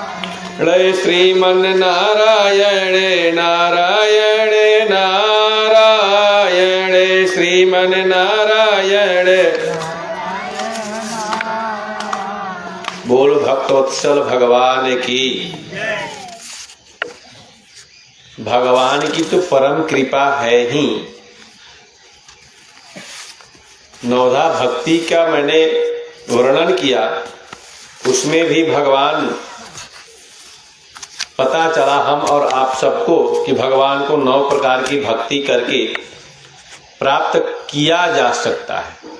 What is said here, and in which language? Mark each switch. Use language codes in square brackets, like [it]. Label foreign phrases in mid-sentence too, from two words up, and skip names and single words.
[hi] श्रीमन नारायण नारायण नारायण। भगवान नारायण। बोल भक्तोत्सल भगवान की। भगवान की तो परम कृपा है ही। नवधा भक्ति का मैंने वर्णन किया, उसमें भी भगवान पता चला हम और आप सबको कि भगवान को 9 प्रकार की भक्ति करके प्राप्त किया जा सकता है।